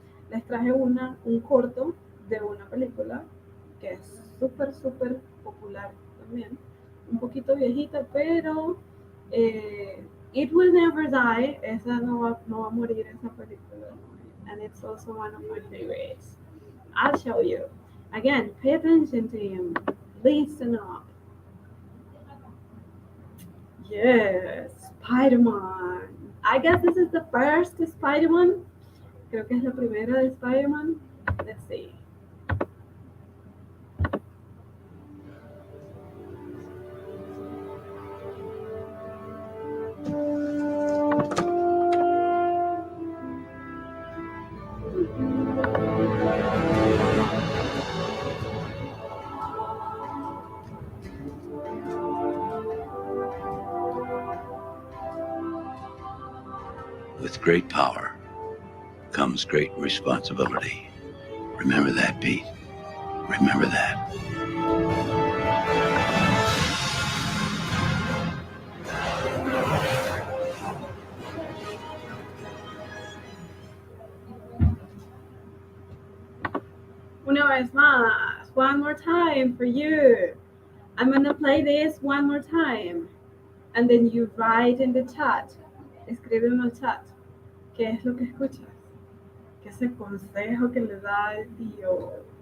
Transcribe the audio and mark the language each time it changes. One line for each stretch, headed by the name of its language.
Spanish: Les traje un corto de una película que es súper popular también. Un poquito viejita, pero
English: It Will Never Die,
Spanish: esa no va a morir esa película.
English: And it's also one of my favorites. I'll show you. Again, pay attention to him. Listen up. Yes, Spider-Man. I guess this is the first Spider-Man.
Spanish: Creo que es la primera de Spider-Man.
English: Let's see. With great power comes great responsibility. Remember that, Pete. Remember that.
Spanish: Una vez más,
English: one more time for you. I'm gonna play this one more time. And then you write in the chat.
Spanish: Escribe en el chat. ¿Qué es lo que escuchas? ¿Qué es el consejo que le da el tío?